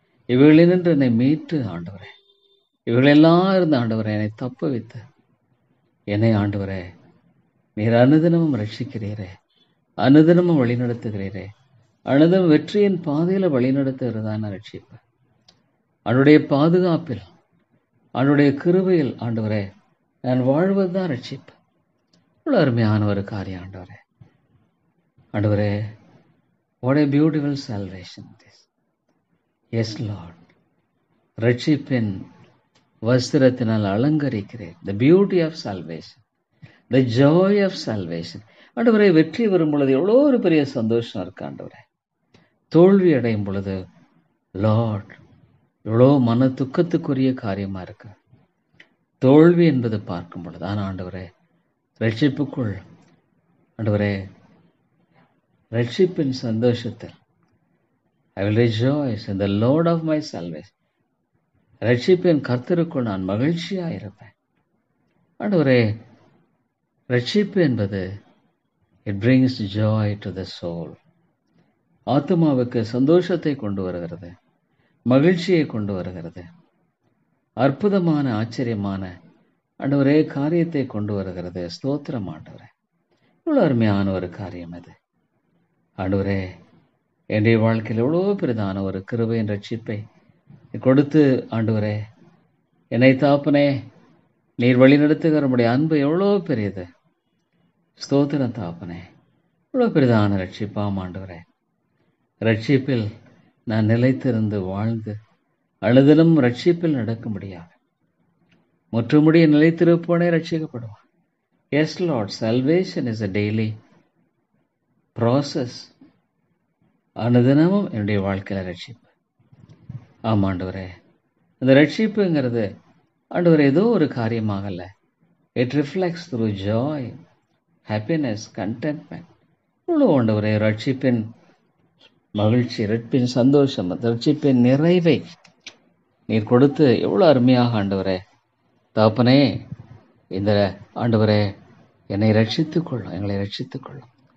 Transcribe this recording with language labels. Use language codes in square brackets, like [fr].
[ta] இவைகளினின்று என்னை மீட்டு ஆண்டவரே, இவைகளெல்லாம் இருந்து ஆண்டவரே என்னை தப்ப வைத்து என்னை ஆண்டவரே நீர் அனுதினமும் ரட்சிக்கிறீரே, அனுதினமும் வழிநடத்துகிறீரே. அனுதினம் வெற்றியின் பாதையில் வழிநடத்துகிறதான ரட்சிப்பு. அவனுடைய பாதுகாப்பில், அவனுடைய கிருபையில் ஆண்டவரே நான் வாழ்வதுதான் ரட்சிப்பு. இவ்வளோ அருமையான ஒரு காரியம் ஆண்டவரே. ஆண்டவரே, [en] what a beautiful salvation this. Yes Lord, [ta] ரட்சிப்பின் வஸ்திரத்தினால் அலங்கரிக்கிறேன். [en] The beauty of salvation, the joy of salvation. [ta] ஆண்டவரே, வெற்றி வரும் பொழுது எவ்வளோ ஒரு பெரிய சந்தோஷம் இருக்கு ஆண்டவரே. தோல்வி அடையும் பொழுது லார்ட் எவ்வளோ மன துக்கத்துக்குரிய காரியமா இருக்கு தோல்வி என்பது பார்க்கும் பொழுது. ஆனால் ஆண்டவரே, ரட்சிப்புக்குள் ஆண்டவரே, ரட்சிப்பின் சந்தோஷத்தில் [en] I will rejoice in the Lord of my salvation. [ta] ரட்சிப்பின் கர்த்தருக்குள் நான் மகிழ்ச்சியாக இருப்பேன். ஆண்டவரே, ரட்சிப்பு என்பது [en] it brings joy to the soul. [ta] ஆத்மாவுக்கு சந்தோஷத்தை கொண்டு வருகிறது, மகிழ்ச்சியை கொண்டு வருகிறது, அற்புதமான ஆச்சரியமான ஆண்டவரே காரியத்தை கொண்டு வருகிறது. ஸ்தோத்திரம் ஆண்டவரே. இவ்வளோ அருமையான ஒரு காரியம் அது ஆண்டவரே. என்னுடைய வாழ்க்கையில் எவ்வளோ பெரிதான ஒரு கிருபையின் ரட்சிப்பை கொடுத்து ஆண்டவரே என்னை தாப்பனே நீர் வழி நடத்துகிற நம்முடைய அன்பு எவ்வளோ பெரியது. ஸ்தோத்திரம் தாப்பனே. இவ்வளோ பெரிதான ரட்சிப்பாம் ஆண்டவரே. ரட்சிப்பில் நான் நிலைத்திருந்து வாழ்ந்து அனுதினம் ரட்சிப்பில் நடக்க முடியாது. முற்றுமுடிய நிலைத்திருப்போனே ரட்சிக்கப்படுவான். [en] Yes Lord, salvation is a daily process. [ta] அனுதினமும் என்னுடைய வாழ்க்கையில் ரட்சிப்பு. ஆமாண்டவரே, அந்த ரட்சிப்புங்கிறது ஆண்டவர் ஏதோ ஒரு காரியமாகல. [en] It reflects through joy, happiness, contentment. [ta] இவ்வளோ ஆண்டவரே ரட்சிப்பின் மகிழ்ச்சி, ரட்சிப்பின் சந்தோஷம், ரட்சிப்பின் நிறைவை நீர் கொடுத்து எவ்வளோ அருமையாக ஆண்டவரே தகப்பனே, இந்த ஆண்டவரே என்னை ரட்சித்துக்கொள்ளும், எங்களை ரட்சித்துக்கொள்ளும்.